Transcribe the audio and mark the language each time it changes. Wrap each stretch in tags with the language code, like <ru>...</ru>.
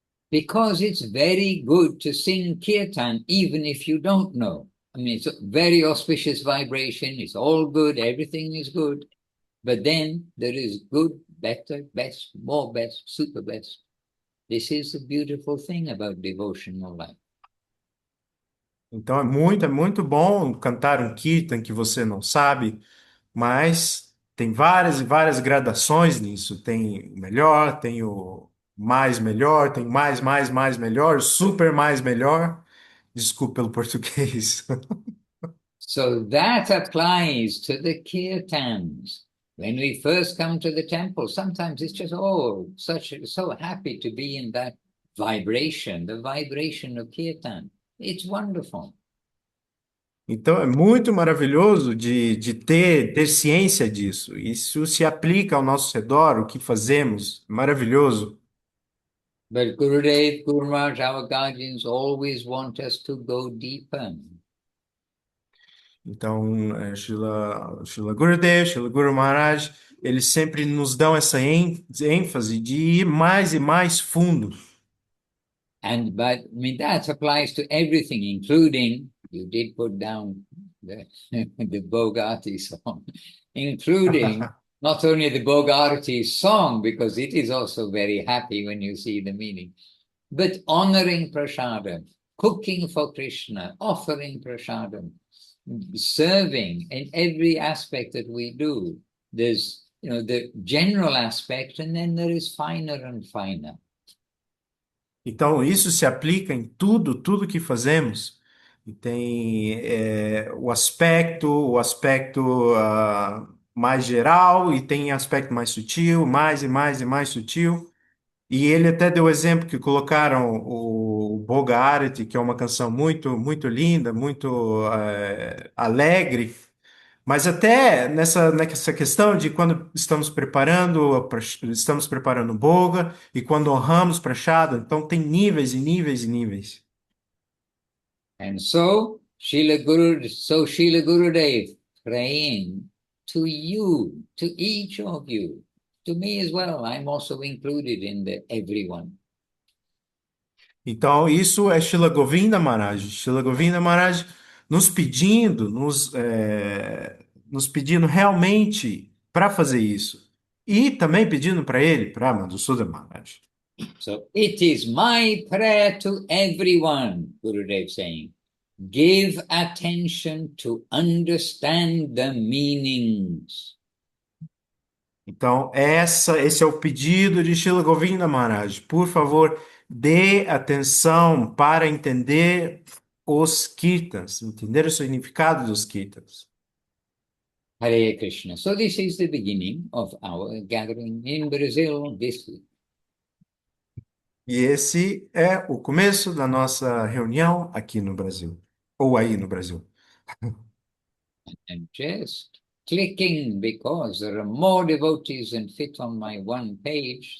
<en>Because it's very good to sing kirtan, even if you don't know. I mean, it's a very auspicious vibration, it's all good, everything is good. But then there is good, better, best, more best, super best. This is the beautiful thing about devotional life.</en> <pt>Então, é muito bom cantar um kirtan que você não sabe, mas tem várias e várias gradações nisso. Tem o melhor, tem o mais melhor, tem mais melhor, super mais melhor. Desculpe pelo português.</pt> <en>So that applies to the kirtans. When we first come to the temple, sometimes it's just, so happy to be in that vibration, the vibration of kirtan. It's wonderful.</en> <pt>Então é muito maravilhoso de ter ciência disso. Isso se aplica ao nosso redor, o que fazemos. Maravilhoso.</pt> <en>But Gurudev, Guru Maharaj, our guardians always want us to go deeper.</en> <pt>Então, Srila Gurudev, Srila Guru Maharaj, eles sempre nos dão essa ênfase de ir mais e mais fundo.</pt> <en>But I mean, that applies to everything, including, you did put down the Bogati song, including not only the Bogati song, because it is also very happy when you see the meaning, but honoring prasadam, cooking for Krishna, offering prasadam. serving in every aspect that we do. There's, the general aspect, and then there is finer and finer.</en> <pt>Então, isso se aplica em tudo que fazemos. E tem o aspecto mais geral e tem aspecto mais sutil, mais e mais e mais sutil. E ele até deu exemplo que colocaram o Boga Arati, que é uma canção muito, muito linda, muito alegre, mas até nessa questão de quando estamos preparando Boga e quando honramos Prashada, então tem níveis e níveis e níveis.</pt> <en>And so Srila Gurudev praying to you, to each of you, to me as well. I'm also included in the everyone.</en> <pt>Então, isso é Shila Govinda Maharaj. Shila Govinda Maharaj nos pedindo realmente para fazer isso. E também pedindo para ele, para Madhusudan Maharaj.</pt> <en>So it is my prayer to everyone, Gurudev saying, give attention to understand the meanings.</en> <pt>Então, esse é o pedido de Shila Govinda Maharaj. Por favor, dê atenção para entender os kirtans, entender o significado dos kirtans. Hare Krishna.</pt> <en>So this is the beginning of our gathering in Brazil this week.</en> <pt>E esse é o começo da nossa reunião aqui no Brasil, ou aí no Brasil.</pt> <en>And just clicking because there are more devotees than fit on my one page.</en>